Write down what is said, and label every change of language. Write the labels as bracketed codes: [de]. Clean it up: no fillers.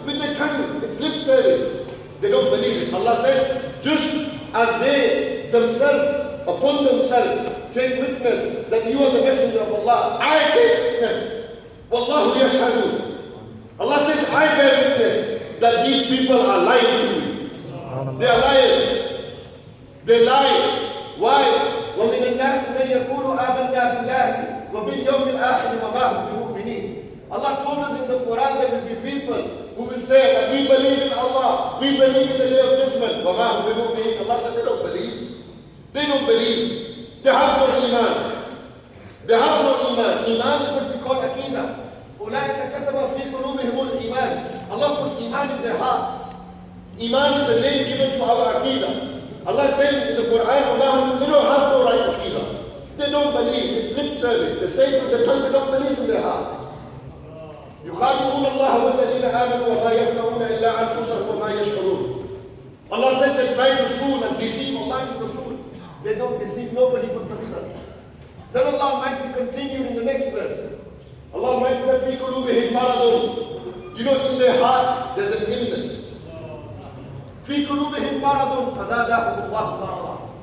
[en] With their tongue, it's lip service. They don't believe it. Allah says, just as they themselves, upon themselves, take witness that you are the messenger of Allah, I take witness. [ar] Wallahu yashhadu. [en] Allah says, I bear witness that these people are lying to me. They are liars. They lie. Why? [ar] ومن الناس من يقول آمنا بالله وباليوم الآخر وما هم بمؤمنين. [en] Allah told us in the Quran there will be people who will say that we believe in Allah, we believe in the day of judgment. [ar] وما هم بمؤمنين. [en] Allah says they don't believe. They don't believe. They have no iman. They have no iman. Iman is what we call aqidah. [ar] أولئك كتب في قلوبهم الإيمان. [en] Allah put Iman in their hearts. Iman is the name given to our Aqidah. Allah said in the Quran, they don't have no right Aqidah. They don't believe. It's lip service. They say with the tongue, they don't believe in their hearts. [ar] يخادعون الله والذين آمنوا وما يخدعون إلا أنفسهم وما يشعرون. [en] Allah said they try to fool and deceive Allah and Rasul. They don't deceive nobody but themselves. Then Allah Almighty continued in the next verse. Allah Almighty said, [ar] "Fi qulubihim maradun." [en] You know, in their heart there's an illness. [ar] "Fi qulubihim maradun fazadahum Allah marada."